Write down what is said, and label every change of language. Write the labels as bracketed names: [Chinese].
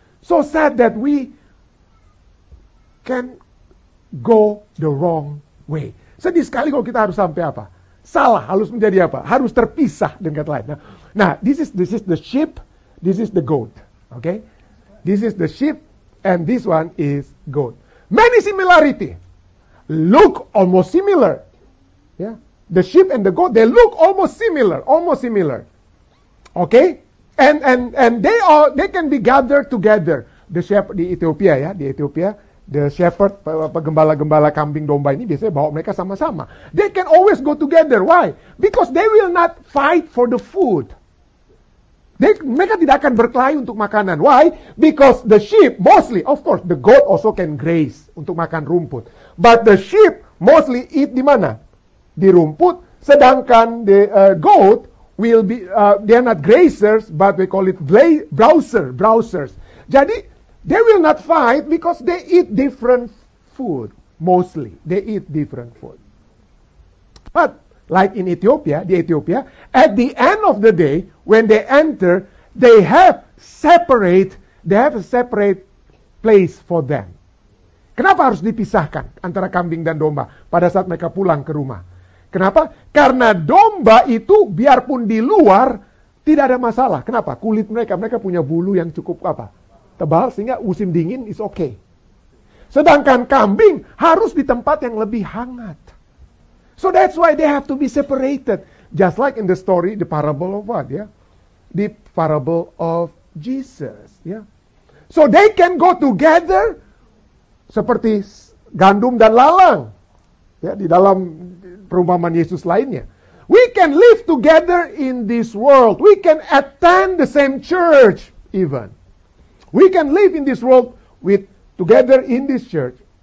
[English] So sad that we can go the wrong way. [Indonesian] Sedih sekali kalau kita harus sampai apa? Salah, harus menjadi apa? Harus terpisah dengan kata lain. [English] Nah, this is the sheep, this is the goat. Okay? This is the sheep and this one is goat. Many similarity. Look almost similar. Yeah? The sheep and the goat, they look almost similar. Okay? And they can be gathered together. The shepherd [Indonesian] di Ethiopia, ya, di Ethiopia, [English] the shepherd, [Indonesian] gembala-gembala kambing domba ini biasanya bawa mereka sama-sama. [English] They can always go together. Why? Because they will not fight for the food. [Indonesian] Mereka tidak akan berkelahi untuk makanan. [English] Why? Because the sheep mostly, of course, the goat also can graze [Indonesian] untuk makan rumput. [English] But the sheep mostly eat [Indonesian] di mana? Di rumput. Sedangkan [English] the goat will be, they are not grazers, but we call it browsers. Jadi, they will not fight because they eat different food. Mostly, they eat different food. But, like in Ethiopia, at the end of the day, when they enter, they have a separate place for them. [Indonesian] Kenapa harus dipisahkan antara kambing dan domba pada saat mereka pulang ke rumah? Kenapa? Karena domba itu biarpun di luar tidak ada masalah. Kenapa? Kulit mereka punya bulu yang cukup apa? Tebal sehingga musim dingin [English] is okay. [Indonesian] Sedangkan kambing harus di tempat yang lebih hangat. [English] So that's why they have to be separated. Just like in the story, the parable of what? Yeah? The parable of Jesus. Yeah? So they can go together [Indonesian] seperti gandum dan lalang. Ya, di dalam perumpamaan Yesus lainnya. [English] We can live together in this world. We can attend the same church even. We can live in this world together in this church.